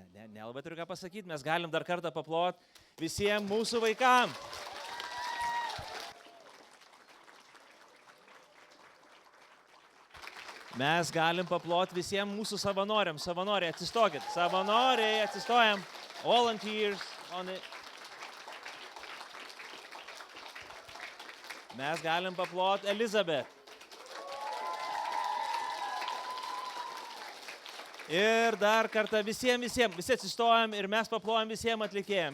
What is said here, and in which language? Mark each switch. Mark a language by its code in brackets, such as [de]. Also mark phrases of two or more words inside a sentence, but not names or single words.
[lt] nelabai turiu ką pasakyti, mes galim dar kartą paplot visiems mūsų vaikam. Mes galim paplot visiems mūsų savanoriams. Savanoriai, atsistokit. Savanoriai, atsistojam. [en] Volunteers on it. [lt] Mes galim paplot Elizabeth. Ir dar kartą visi atsistojam ir mes paplojam visiems atlikėjams.